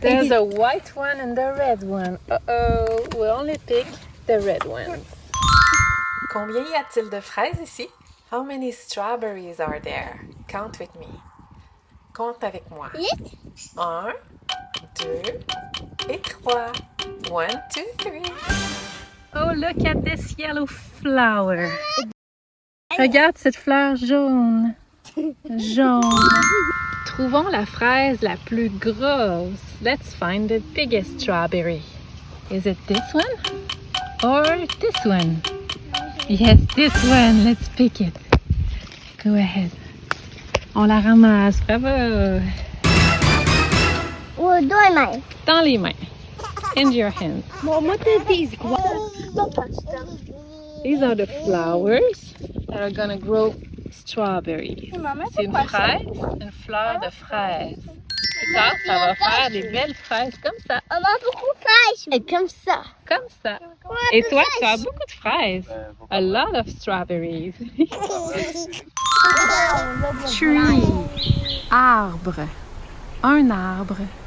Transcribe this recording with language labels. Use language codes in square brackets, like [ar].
[en] There's a white one and a red one. Uh-oh, we only pick the red ones. [fr] Combien y a-t-il de fraises ici? [en] How many strawberries are there? Count with me. [fr] Compte avec moi. [en] 1, 2 et 3. 1, 2, 3. Oh, look at this yellow flower. [fr] Regarde cette fleur jaune. Jaune. Trouvons la fraise la plus grosse. [en] Let's find the biggest strawberry. Is it this one or this one? Yes, this one. Let's pick it. Go ahead. [fr] On la ramasse. [en] Bravo. Oh, [fr] Dans les mains. [en] In your hands. Mom, what are these? Don't touch them. These are the flowers that are gonna grow strawberries. [fr] C'est une fraise, une fleur de fraise. Plus tard, ça va faire des belles fraises comme ça. On a beaucoup de fraises. Et comme ça. Comme ça. Et toi, tu as beaucoup de fraises. [en] A lot of strawberries. [fr] Tree. Arbre. Un arbre.